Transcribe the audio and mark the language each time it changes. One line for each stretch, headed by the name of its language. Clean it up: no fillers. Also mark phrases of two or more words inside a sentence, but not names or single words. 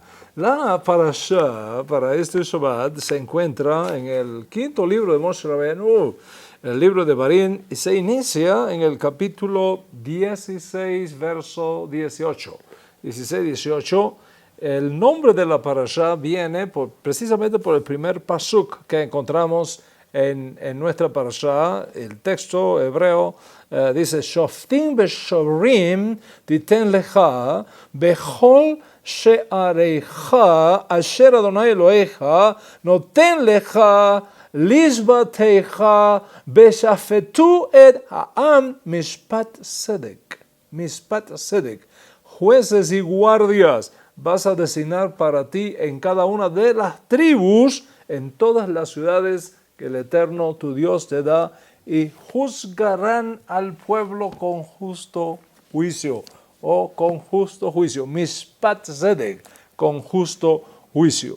Spanish: La parashá para este Shabbat se encuentra en el quinto libro de Moshe Rabbeinu, el libro de Barim, y se inicia en el capítulo 16, verso 18. 16-18. El nombre de la parashá viene precisamente por el primer pasuk que encontramos en nuestra parashá. El texto hebreo dice:
Hebrew: שופטים ושוטרים תתן לך בכל שעריך אשר ה' אלהיך נתן לך לשבטיך ושפטו את העם משפט צדק. משפט צדק.
Spanish: Jueces y guardias vas a designar para ti en cada una de las tribus, en todas las ciudades que el Eterno tu Dios te da, y juzgarán al pueblo con justo juicio, o con justo juicio,
Hebrew: משפט צדק,
Spanish: con justo juicio.